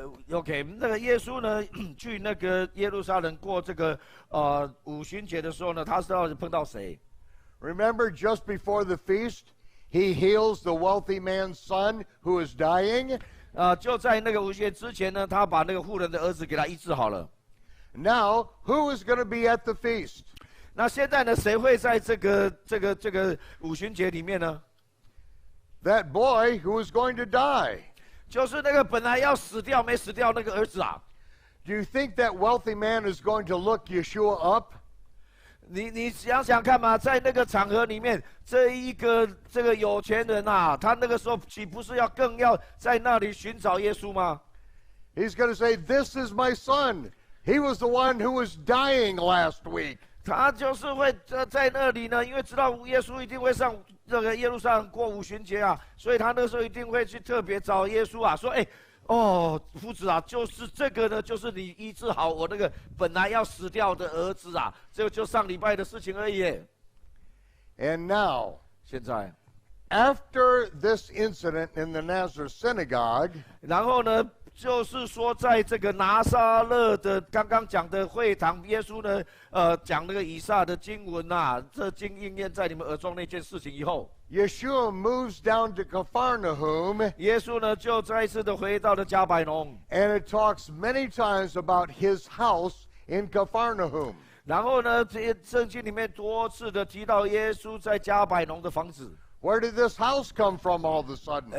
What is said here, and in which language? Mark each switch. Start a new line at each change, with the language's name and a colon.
Chinese: OK， 那个耶稣呢，去那个耶路撒冷过这个五旬节的时候呢，他是要碰到谁？
English: Remember, just before the feast, he heals the wealthy man's son who is dying.
Chinese: 就在那个五旬节之前呢，他把那个妇人的儿子给他医治好了。
English: Now, who is going to be at the feast?
Chinese: 那现在呢，谁会在这个五旬节里面呢？
English: That boy who is going to die.
Chinese: 就是那个本来要死掉没死掉那个儿子啊。
English: Do you think that wealthy man is going to look Yeshua up?
Chinese: 你想想看嘛，在那个场合里面，这个有钱人啊，他那个时候岂不是更要在那里寻找耶稣吗？
English: He's going to say, "This is my son. He was the one who was dying last week."
Chinese: 他就是会在那里呢，因为知道耶稣一定会上这个耶路撒冷过五旬节啊，所以他那时候一定会去特别找耶稣啊，说：“哎，哦，夫子啊，就是这个呢，就是你医治好我那个本来要死掉的儿子啊，这个就上礼拜的事情而已。”
English: And now,
Chinese: 现在
English: after this incident in the Nazareth synagogue,
Chinese: 然后呢，就是说，在这个拿撒勒的刚刚讲的会堂，耶稣呢，讲那个以撒的经文啊，这经应验在你们耳中那件事情以后，
English: Yeshua moves down to Capharnaum,
Chinese: 耶稣呢就再一次的回到了加百农，
English: and it talks many times about his house in Capharnaum.
Chinese: 然后呢，这些圣经里面多次的提到耶稣在加百农的房子。
English: Where did this house come from all of a sudden?